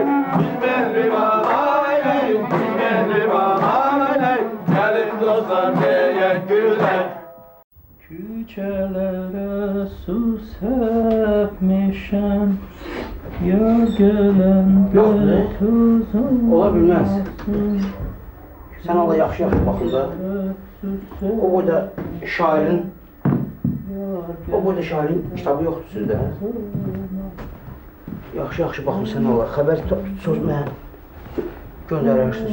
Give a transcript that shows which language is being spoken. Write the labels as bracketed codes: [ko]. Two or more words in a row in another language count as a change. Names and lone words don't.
[tr] Mehriban aile, mehriban aile, gelin dostlar teşekkürler. [az] Küçelere su serpmişem, ya gelen götüzüm. Ola bilməz. Sən Allah yaxşı-yaxşı baxın da. O boyda şairin kitabı yoxdur sizdə. Yaxşı-yaxşı baxın sən Allah. Xəbər tutsuz mənə göndərirsiniz.